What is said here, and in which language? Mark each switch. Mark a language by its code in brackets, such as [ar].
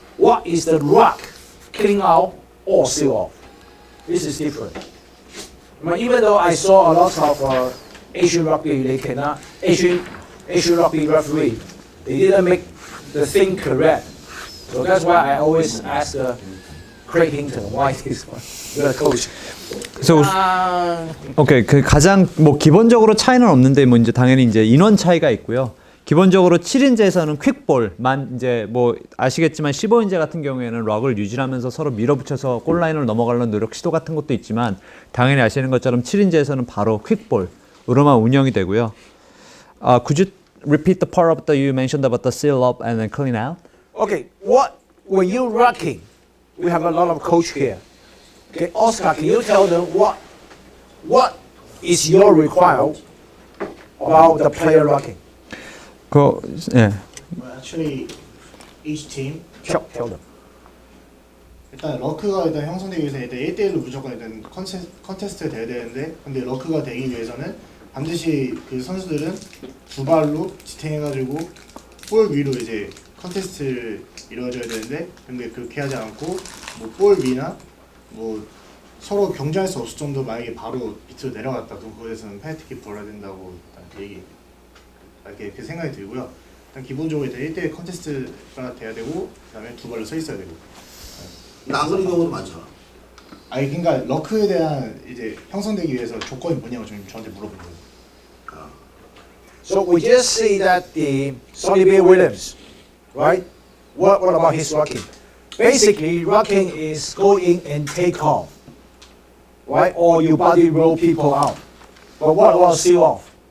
[en] What is the rock, clean out, or seal off? This is different. Even though I saw a lot of Asian rugby, they cannot, Asian rugby referee, they didn't make the thing correct. So that's why I always ask Craig Hinton, why this one? You're the coach. [ko] 그래서 오케이, 그 가장 뭐 기본적으로 차이는 없는데 뭐 이제 당연히 이제 인원 차이가 있고요. 기본적으로 7인제에서는 퀵볼만 이제 뭐 아시겠지만 15인제 같은 경우에는 럭을 유지하면서 서로 밀어붙여서 골라인을 넘어가려는 노력 시도 같은 것도 있지만 당연히 아시는 것처럼 7인제에서는 바로 퀵볼으로만 운영이 되고요. [en] Could you repeat the part of the you mentioned about the seal up and then clean out? Okay, when you're rocking, we have a lot of coach here. Okay, Oscar, can you tell them what is your requirement about the player rocking? [ko] 예. [en] Well, actually, each team. Tell them. [ko] 일단 러크가 일단 형성되기 위해서 일단 1대1로 무조건 일단 컨테스트가 돼야 되는데, 근데 러크가 되기 위해서는 반드시 그 선수들은 두 발로 지탱해가지고 볼 위로 이제 컨테스트를 이루어져야 되는데, 근데 그렇게 하지 않고 뭐 볼 위나 뭐 서로 경쟁할 수 없을 정도 만약에 바로 밑으로 내려갔다, 그럼 그거에서는 페널티킥 벌어야 된다고 일단 이렇게 생각이 들고요. 일단 기본적으로 일단 1대1 컨테스트가 돼야 되고, 그다음에 두 발로 서 있어야 되고. 안 그런 경우도 많잖아. 아니 그러니까 러크에 대한 이제 형성되기 위해서 조건이 뭐냐고 좀 저한테 물어본 거예요. [en] So we just see that the Sonny Bill Williams, right? What about his rocking? Basically, rocking is go in and take off, right? Or you body roll people out. But what about seal off?